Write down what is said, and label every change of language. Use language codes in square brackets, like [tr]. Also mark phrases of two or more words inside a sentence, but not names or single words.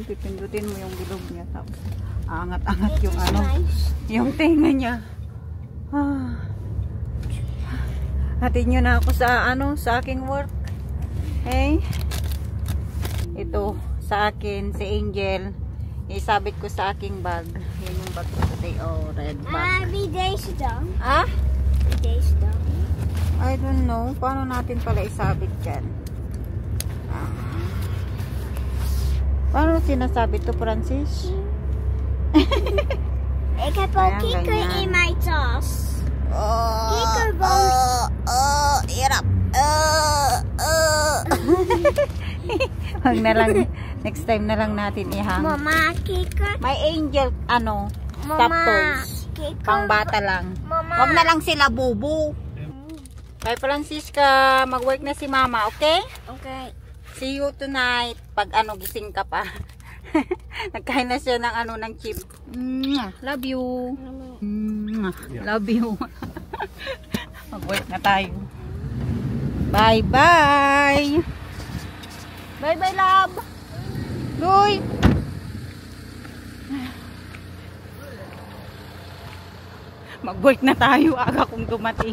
[tl] Pipindutin mo yung bilog niya. Tapos angat-angat yung yung tinga niya. Hatid nyo na ako sa sa aking work. Okay? Ito sa akin si Angel. Isabit ko sa aking bag. Yan yung bag ko today. [en] Oh, red bag. [nl] Wie deze dan? Ah? Wie deze dan? [en] I don't know. [tl] Paano natin pala isabit yan? Paano sinasabit to, Francis? [nl] Ik heb al [tl] Ayan, [nl] kikker [tl] ganyan. [nl] in mijn tas. Oh, Kikkerboos. [tl] hirap. Wag na lang. Next time na lang natin ihang. [nl] Mama, kikker. [en] May Angel, stop toys. [nl] Kikker. [tl] Pang bata lang. Mama. Wag na lang sila bubu. Kay Francisca, mag-work na si Mama, [en] okay? Okay. See you tonight. [tl] Pag gising ka pa. Nagkain na siya ng ng chip. [en] Love you. Love you. [tl] Mag-work na tayo. Bye-bye. [en] Bye-bye, love. Luy. [tl] Mag-work na tayo. Aga kong dumating.